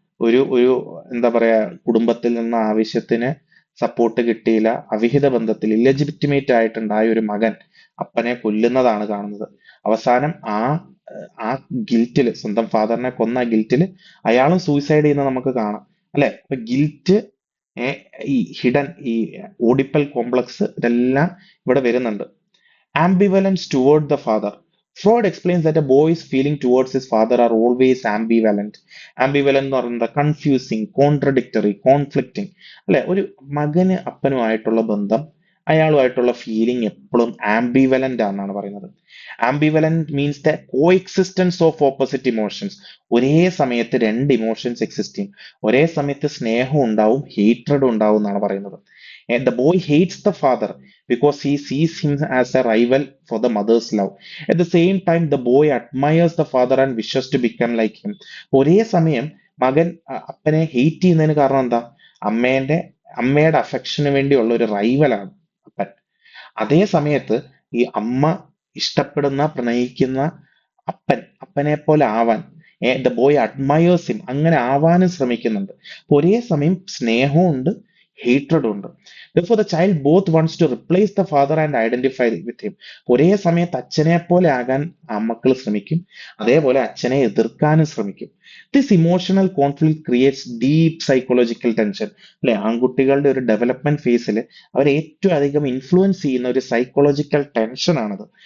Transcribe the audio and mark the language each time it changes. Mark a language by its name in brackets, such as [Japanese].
[Malayalam] ഒരു എന്താ പറയാ, കുടുംബത്തിൽ നിന്ന് ആവശ്യത്തിന് സപ്പോർട്ട് കിട്ടിയില്ല, അവിഹിത ബന്ധത്തിൽ ഇല്ലെജിറ്റിമേറ്റ് ആയിട്ടുണ്ടായ ഒരു മകൻ അപ്പനെ കൊല്ലുന്നതാണ് കാണുന്നത്. അവസാനം ആ ഗിൽറ്റില്, സ്വന്തം ഫാദറിനെ കൊന്ന ഗിൽറ്റില് അയാളും സൂയിസൈഡ് ചെയ്യുന്നത് നമുക്ക് കാണാം, അല്ലെ? അപ്പൊ ഗിൽറ്റ്, ഈ ഹിഡൻ, ഈ ഓഡിപ്പൽ കോംപ്ലക്സ്, ഇതെല്ലാം ഇവിടെ വരുന്നുണ്ട്. [English] Ambivalence toward the father. Freud explains that a boy's feeling towards his father are always ambivalent. [Malayalam] Ambivalent എന്ന് പറയുന്നത് കൺഫ്യൂസിങ്, കോൺട്രഡിക്ടറി, കോൺഫ്ലിക്റ്റിംഗ്, അല്ലെ? ഒരു മകന് അപ്പനുമായിട്ടുള്ള ബന്ധം, അയാളുമായിട്ടുള്ള ഫീലിംഗ് എപ്പോഴും ആംബിവലന്റ് ആണെന്നാണ് പറയുന്നത്. [English] Ambivalent means the co existence of opposite emotions. [Malayalam] ഒരേ സമയത്ത് രണ്ട് ഇമോഷൻസ് എക്സിസ്റ്റ് ചെയ്യും. ഒരേ സമയത്ത് സ്നേഹം ഉണ്ടാവും, ഹേറ്റ്രഡ് ഉണ്ടാവും എന്നാണ് പറയുന്നത്. [English] The boy hates the father because he sees him as a rival for the mother's love. At the same time, the boy admires the father and wishes to become like him. [Malayalam] ഒരേ സമയം മകൻ അപ്പനെ hate ചെയ്യുന്നതിന് കാരണം എന്താ? അമ്മയുടെ അഫക്ഷന് വേണ്ടിയുള്ള ഒരു റൈവലാണ് അപ്പൻ. അതേ സമയത്ത് ഈ അമ്മ ഇഷ്ടപ്പെടുന്ന, പ്രണയിക്കുന്ന അപ്പനെ പോലെ ആവാൻ [English] the boy admires him, [Malayalam] അങ്ങനെ ആവാനും ശ്രമിക്കുന്നുണ്ട്. ഒരേ സമയം സ്നേഹവും ഉണ്ട്, ഹേറ്റ്രഡും ഉണ്ട്. [English] Therefore, the child both wants to replace the father and identify with him. [Malayalam] ഒരേ സമയത്ത് അച്ഛനെ പോലെ ആകാൻ മക്കൾ ശ്രമിക്കും, അതേപോലെ അച്ഛനെ എതിർക്കാനും ശ്രമിക്കും. [English] This emotional conflict creates deep psychological tension, അല്ലെ? [Malayalam] ആൺകുട്ടികളുടെ ഒരു ഡെവലപ്മെന്റ് ഫേസിൽ അവരെ ഏറ്റവും അധികം ഇൻഫ്ലുവൻസ് ചെയ്യുന്ന ഒരു സൈക്കോളജിക്കൽ ടെൻഷൻ ആണത്.